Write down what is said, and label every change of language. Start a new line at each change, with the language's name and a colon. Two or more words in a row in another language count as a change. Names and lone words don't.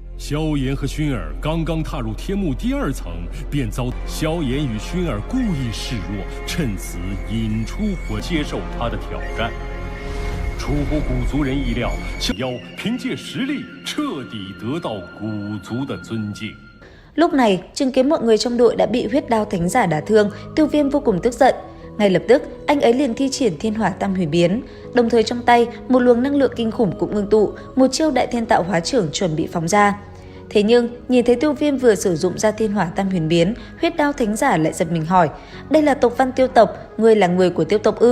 Chinese: 萧炎和薰儿刚刚踏入天幕第2层，便遭萧炎与薰儿故意示弱，趁此引出火，接受他的挑战。出乎古族人意料，小妖凭借实力彻底得到古族的尊敬。
Vietnamese: Lúc này, chứng kiến mọi người trong đội đã bị huyết đao thánh giả đả thương, Tiêu Viêm vô cùng tức giận. Ngay lập tức, anh ấy liền thi triển thiên hỏa tam hủy biến, đồng thời trong tay một luồng năng lượng kinh khủng cũng ngưng tụ, một chiêu đại thiên tạo hóa trưởng chuẩn bị phóng ra. Thế nhưng, nhìn thấy Tiêu Viêm vừa sử dụng ra thiên hỏa tam huyền biến, huyết đao thánh giả lại giật mình hỏi: đây là tộc Văn Tiêu tộc, ngươi là người của Tiêu tộc ư?